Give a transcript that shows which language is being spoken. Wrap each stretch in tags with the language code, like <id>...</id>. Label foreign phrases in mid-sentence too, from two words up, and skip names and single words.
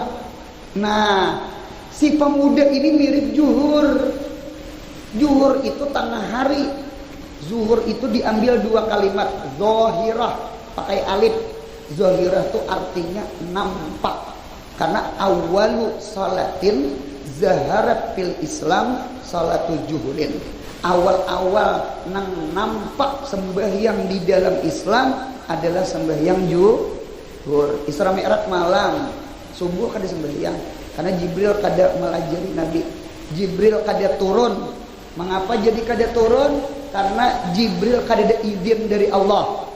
<bjn>Nah, si pemuda ini mirip zuhur. Zuhur itu tengah hari. Zuhur itu diambil 2 kalimat. Zohirah pakai alif. Zohirah itu artinya nampak.</bjn> <ar>Karena أول صلاة ظهرت في الإسلام صلاة الظهر.</ar> <bjn>Awal-awal nang nampak sembahyang di dalam Islam adalah sembahyang zuhur. Isra Mi'raj malam, subuh kada sembahyang karena Jibril kada melajari Nabi. Jibril kada turun. Mengapa jadi kada turun? Karena Jibril kada ada izin dari Allah.</bjn>